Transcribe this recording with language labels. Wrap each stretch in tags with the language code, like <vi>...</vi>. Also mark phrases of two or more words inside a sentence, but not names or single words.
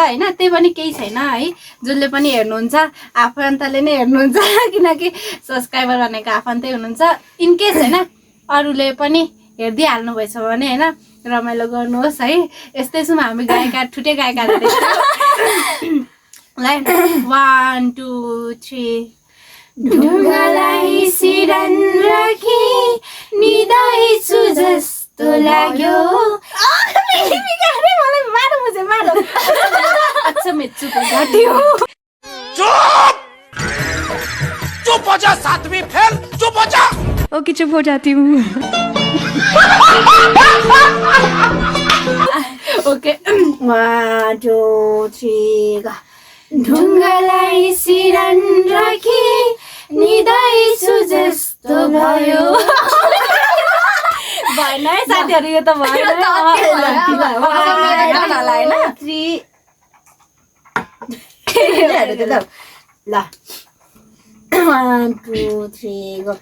<ne>होइन त्यही पनि केही छैन है जसले पनि हेर्नुहुन्छ आफन्तले नै हेर्नुहुन्छ किनकि सब्सक्राइबर भनेको आफन्तै हुनुहुन्छ इनकेस होइन अरूले पनि हेरिदिइहाल्नु भएछ भने होइन रमाइलो गर्नुहोस् है यस्तै छौँ हामी गायिका ठुटे गायिकाहरू 1 2 3 ढुङ्गालाई सिरन राखी निदाइछु जस्तो लाग्यो मलाई मारो बुझे मारो</ne> <hi>अच्छा मैं चुप जाती हूँ चुप हो जा सातवीं फेल चुप हो जा ओके चुप हो जाती हूँ ओके 1 2 3</hi> <ne>ढुङ्गालाई सिरन राखी निदाइछु जस्तो भयो भएन है साथीहरू यो त भएन ल 1 2 3 गो</ne>